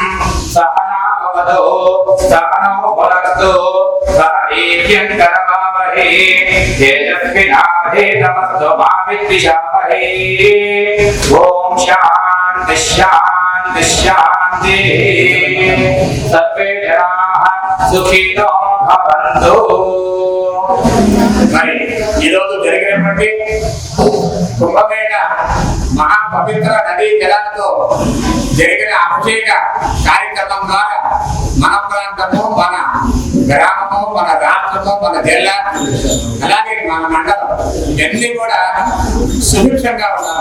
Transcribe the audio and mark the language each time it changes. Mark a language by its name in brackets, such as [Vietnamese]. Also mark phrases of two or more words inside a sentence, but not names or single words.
[Sanskrit] सहना सहनो भुनक्तु सह वीर्यं करवावहै विद्महे तेजस्विनाधीतमस्तु मा विद्विषावहे। ओम शांति शांति शांति। सर्वे जनाः सुखिनो भवन्तु। [Telugu] మరి ఈరోజు జరిగినటువంటి కుంభమేళ మహాపవిత్ర నదీ జలాలతో జరిగిన అభిషేక కార్యక్రమం ద్వారా మన ప్రాంతము, మన గ్రామము, మన రాష్ట్రము, మన జిల్లా, అలాగే మన మండలం ఇవన్నీ కూడా సుభిక్షంగా ఉండాలి.